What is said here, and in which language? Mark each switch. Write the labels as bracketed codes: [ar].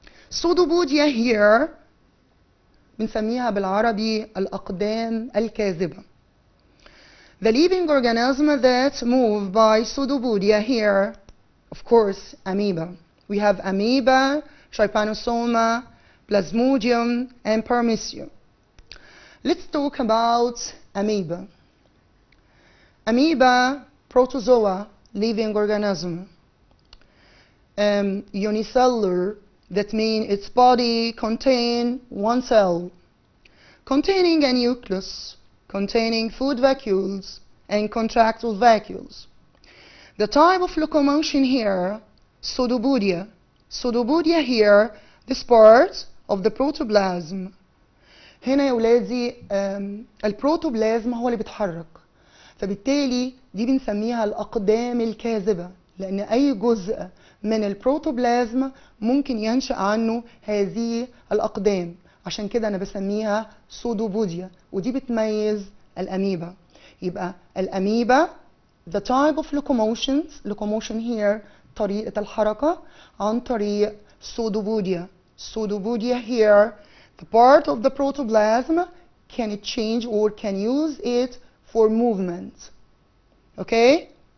[en] Pseudopodia here [ar] بنسميها بالعربي الأقدام الكاذبة. [en] The living organism that move by pseudopodia here, of course, amoeba. We have amoeba, trypanosoma, plasmodium, and paramecium. Let's talk about amoeba. Amoeba, protozoa, living organism. Unicellular, that means its body contains one cell, containing a nucleus, containing food vacuoles and contractile vacuoles. The type of locomotion here, pseudopodia. Pseudopodia here, this part of the protoplasm. [ar] هنا يا ولادي البروتوبلازم هو اللي بيتحرك، فبالتالي دي بنسميها الأقدام الكاذبة، لأن أي جزء من البروتوبلازم ممكن ينشأ عنه هذه الأقدام، عشان كده أنا بسميها pseudopodia، ودي بتميز الأميبا. يبقى الأميبا [en] the type of locomotion here [ar] طريقة الحركة عن طريق pseudopodia. [en] Pseudopodia here, the part of the protoplasm can change or can use it for movement. Okay?